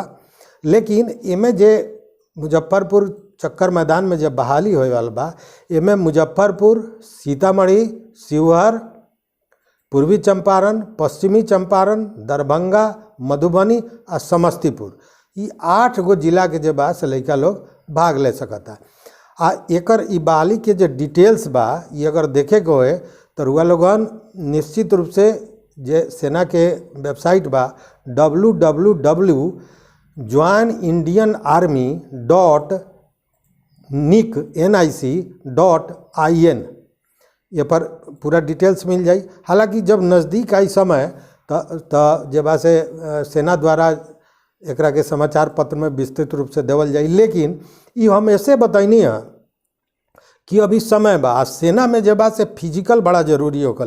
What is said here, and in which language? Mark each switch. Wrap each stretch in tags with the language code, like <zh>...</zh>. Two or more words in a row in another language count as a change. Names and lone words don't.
<bho>लेकिन इमें जे मुजफ्फरपुर चक्कर मैदान में जब बहाली होए वाला बा इमें मुजफ्फरपुर, सीतामढ़ी, शिवहर, पूर्वी चंपारण, पश्चिमी चंपारण, दरभंगा, मधुबनी और समस्तीपुर ये 8 गो जिला के जे बा से लड़का लोग भाग ले सकता। एकर ई बहाली के जो डिटेल्स बा ये अगर देखे के होए तो रुआ लोगन निश्चित रूप से जे सेना के वेबसाइट बा www.joinindianarmy.nic.in ये पर पूरा डिटेल्स मिल जाई। हालांकि जब नज़दीक आई समय तो जब से सेना द्वारा एकरा के समाचार पत्र में विस्तृत रूप से देवल जाई। लेकिन ये हम ऐसे बताइनी है कि अभी समय बा सेना में जब से फिजिकल बड़ा जरूरी होकले।</bho>